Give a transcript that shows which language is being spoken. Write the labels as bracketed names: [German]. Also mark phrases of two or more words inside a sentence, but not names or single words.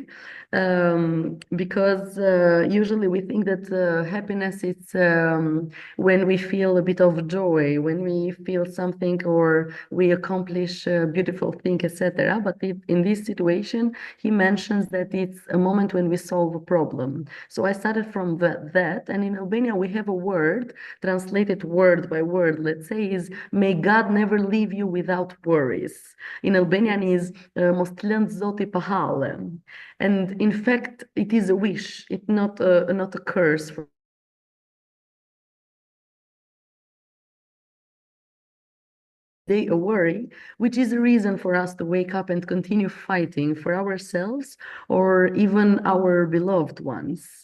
[English] Because usually we think that happiness is when we feel a bit of joy, when we feel something or we accomplish a beautiful thing, etc. But in this situation, he mentions that it's a moment when we solve a problem. So I started from that, and in Albania we have a word translated word by word. Let's say is "May God never leave you without worries." In Albanian is [Albanian] "Mos të lënë Zoti pa halle." [English] And in fact, it is a wish. It's not a curse for day a worry, which is a reason for us to wake up and continue fighting for ourselves or even our beloved ones.